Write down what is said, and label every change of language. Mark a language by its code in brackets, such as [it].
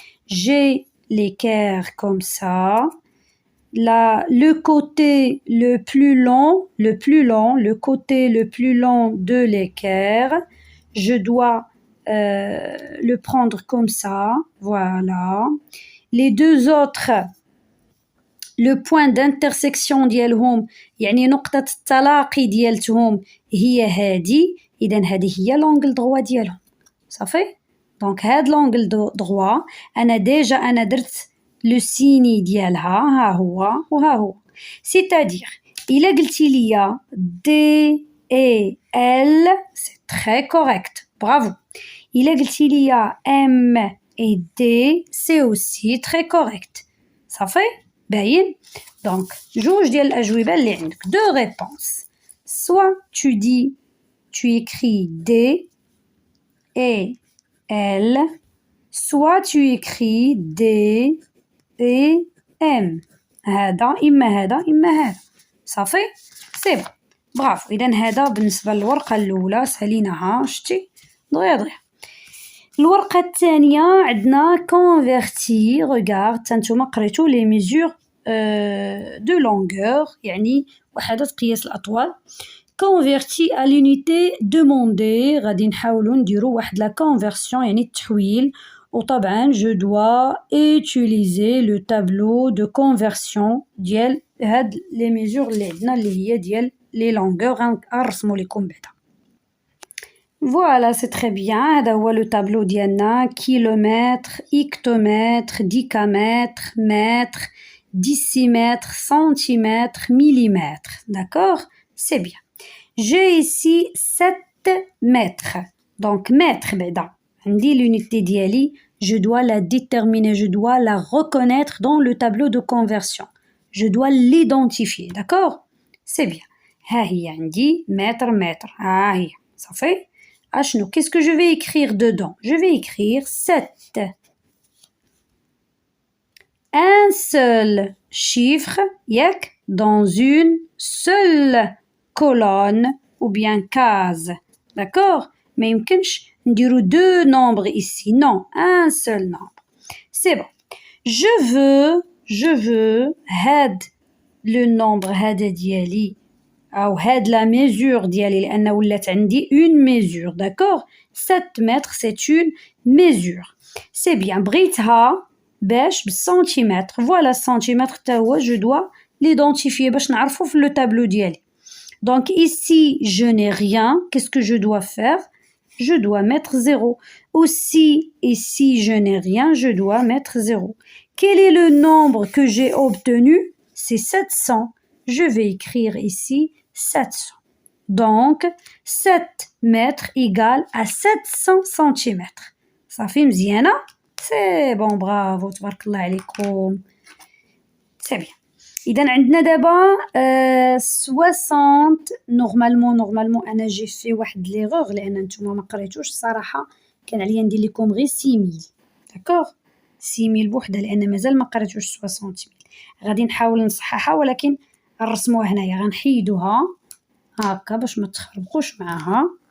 [fr] J'ai l'équerre comme ça. Le côté le plus long, le côté le plus long de l'équerre, je dois le prendre comme ça, voilà. Les deux autres, le point d'intersection [ar] ديالهم يعني نقطة التلاقي ديالتهم هي هذه. إذن هذه هي [fr] l'angle droit [ar] ديالهم. صافي؟ دونك هاد l'angle droit أنا درت le signe ديالها ها هو وها هو. [fr] c'est-à-dire [ar] إلا قلتي ليا [fr] D et L c'est très correct, bravo. [ar] إلا قلتي ليا [fr] M et D c'est aussi très correct. [ar] صافي باين. donc جوج ديال الأجوبة اللي عندك [fr] deux réponses. soit tu écris D et L, soit tu écris D et M. [ar] هذا إما هذا إما هذا. صافي [fr] سي بون [ar] برافو. إذن هذا بالنسبة للورقة الأولى ساليناها شتي دغيا. الورقة الثانية عندنا convertir. regarde تانتوما قريتو [fr] les mesures de longueur [ar] يعني وحدات قياس الأطوال. [fr] converti à l'unité demandée. [ar] غادي نحاولوا نديروا واحد [fr] la conversion [ar] يعني التحويل. [fr] وطبعا je dois utiliser le tableau de conversion ديال هاد les mesures [ar] اللي عندنا اللي هي ديال [fr] les longueurs. [ar] غنرسمو لكم بعدا. [fr] voilà c'est très bien. هذا هو le tableau ديالنا kilomètre, hectomètre, décamètre, mètre, décimètre, centimètre, millimètre. D'accord? C'est bien. J'ai ici 7 mètres. Donc mètre [ar] بعدا عندي [fr] l'unité ديالي. je dois la déterminer, je dois la reconnaître dans le tableau de conversion. Je dois l'identifier, d'accord? C'est bien. [ar] ها هي عندي متر. ها هي صافي. [fr] Ashno, qu'est-ce que je vais écrire dedans? Je vais écrire 7. Un seul chiffre, yak, dans une seule colonne ou bien case. D'accord? Mais [ar] يمكنش نديرو [fr] 2 nombres ici. Non, un seul nombre. C'est bon. Je veux [ar] هاد le nombre هذا ديالي أو هاد [fr] la mesure [ar] ديالي لأن ولات عندي [fr] une mesure. D'accord? 7 mètres, c'est une mesure. C'est bien. [ar] بغيتها باش بالسنتيمتر. Voilà السنتيمتر تا هو [fr] je dois l'identifier [ar] باش نعرفو في le tableau ديالي. [fr] Donc ici, je n'ai rien. Qu'est-ce que je dois faire? Je dois mettre 0. Aussi, ici, je n'ai rien. Je dois mettre 0. Quel est le nombre que j'ai obtenu? C'est 700. Je vais écrire ici 700. Donc, 7 mètres égale à 700 centimètres. Ça fait [ar] مزيانة? [fr] C'est bon, bravo, [ar] تبارك الله عليكم. [fr] C'est bien. [ar] إذا عندنا دابا 60 نورمالمون أنا جي في واحد ليغوغ لأن نتوما ما قريتوش الصراحة كان عليا ندير لكم غير 6000 داكوغ 6000 بوحدها لأن مازال ما قريتوش 60000 غادي نحاول نصححها ولكن نرسموها هنايا غنحيدوها هاكا باش ما تخربقوش معاها